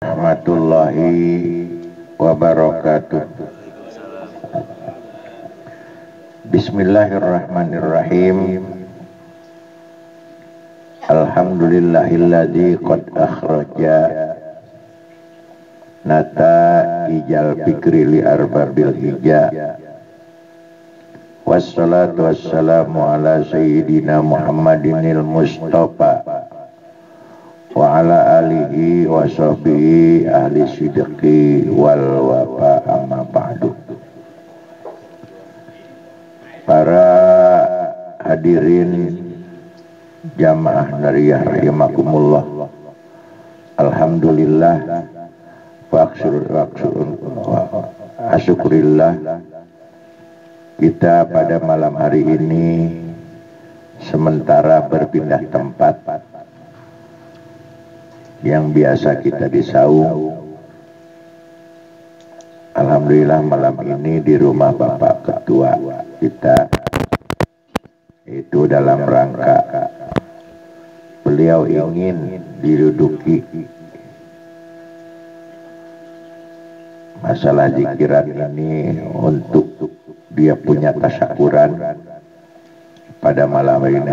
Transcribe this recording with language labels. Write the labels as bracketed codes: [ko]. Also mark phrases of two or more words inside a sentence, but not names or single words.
[ar] ورحمة الله وبركاته. بسم الله الرحمن الرحيم. الحمد لله الذي قد أخرج نتائج الفكر لأرباب الحجى. والصلاة والسلام على سيدنا محمد المصطفى وعلى آله وصحبه أهل الصدق والوفا، أما بعد. [id] Para hadirin jamaah nariyah rahimakumullah, [ar] الحمد لله والشكر لله, [id] kita pada malam hari ini sementara berpindah tempat. Yang biasa kita di Saung, alhamdulillah malam ini di rumah Bapak Ketua kita, itu dalam rangka beliau ingin diduduki masalah zikiran ini untuk dia punya tasyakuran pada malam ini.